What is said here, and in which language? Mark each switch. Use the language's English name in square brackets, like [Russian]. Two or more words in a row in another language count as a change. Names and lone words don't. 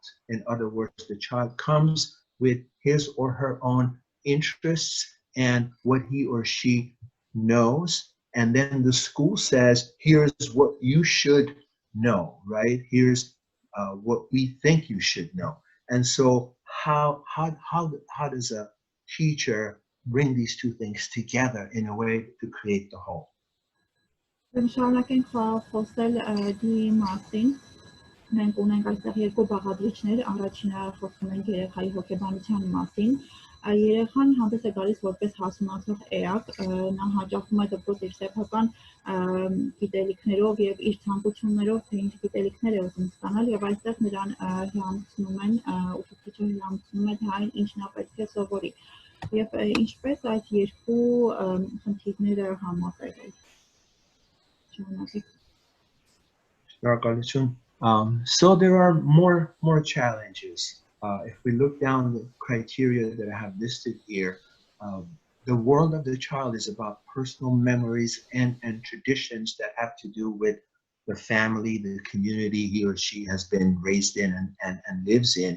[English] In other words, the child comes with his or her own interests and what he or she knows, and then the school says, here's what you should know, right? Here's what we think you should know. And so how does a teacher bring these two things together in a way to create the whole? [Armenian] Շարունակենք խոսել Dewey մասին։ Մենք ունենք այստեղ երկու բաղադրիչներ, առաջինը խոսում ենք երեխայի հոգեբանության մասին։ Երեխան հանդես է գալիս որպես հասունացող էակ, նա հաճախում է դպրոց իր սեփական գիտելիքներով եւ իր ցանկություններով, թե ինչ գիտելիքներ է ուզում ստանալ, եւ այստեղ նրան հիամցնում են, ուսուցիչը հիամցնում է, թե այն ինչ նա պետք է սովորի։ Եվ ինչպես այդ երկու խնդիրները համատեղել։ [English] So there are more challenges. If we look down the criteria that I have listed here, the world of the child is about personal memories and traditions that have to do with the family, the community he or she has been raised in and lives in.